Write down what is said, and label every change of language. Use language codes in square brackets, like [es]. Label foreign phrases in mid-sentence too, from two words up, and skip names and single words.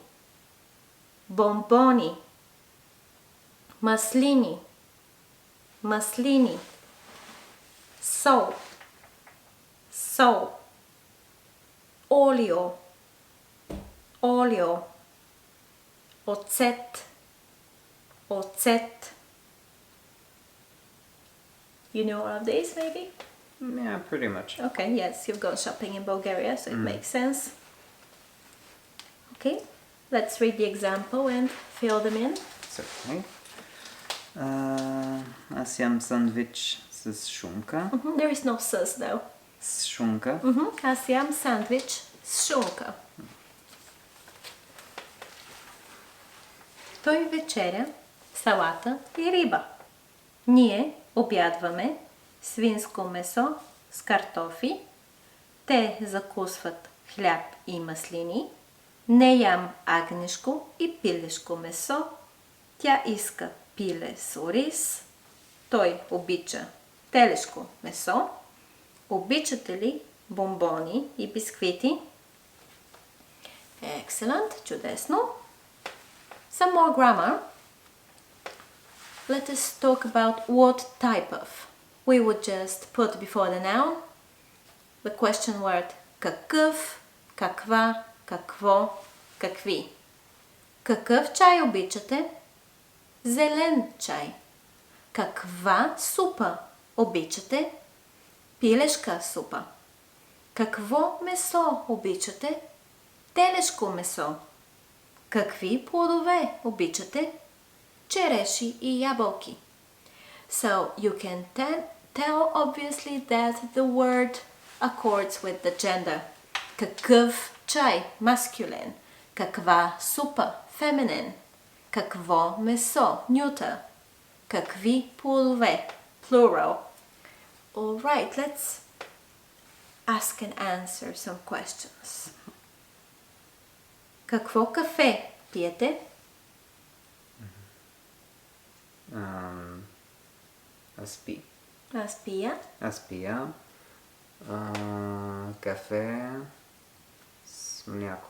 [bg] Бонбони. Маслини. Маслини. Сол. Сол. Олио. Олио. Оцет. Оцет. [en] You know all of these, maybe? Yeah, pretty much. Okay, yes, you've gone shopping in Bulgaria, so it makes sense. Okay, let's read the example and fill them in. Certainly. [bg] Аз ям сандвич с шунка. [en] There is no sauce though. [bg] С шунка. Аз ям сандвич с шунка. Той вечеря салата и риба. Ние обядваме свинско месо с картофи. Те закусват хляб и маслини. Не ям агнешко и пилешко месо. Тя иска пиле с ориз. Той обича телешко месо. Обичате ли бомбони и бисквити? [en] Excellent, чудесно. Some more grammar. Let us talk about what type of. We would just put before the noun the question word [bg] какъв, каква, какво, какви. Какъв чай обичате? Зелен чай. Каква супа обичате? Пилешка супа. Какво месо обичате? Телешко месо. Какви плодове обичате? Череши и ябълки. [en] So you can tell obviously that the word accords with the gender. [bg] Какъв чай, masculine. Каква супа, feminine. Какво месо, neuter. Какви плодове, [en] plural. Alright, let's ask and answer some questions. [bg] Какво кафе пиете? Аз пия кафе с мляко.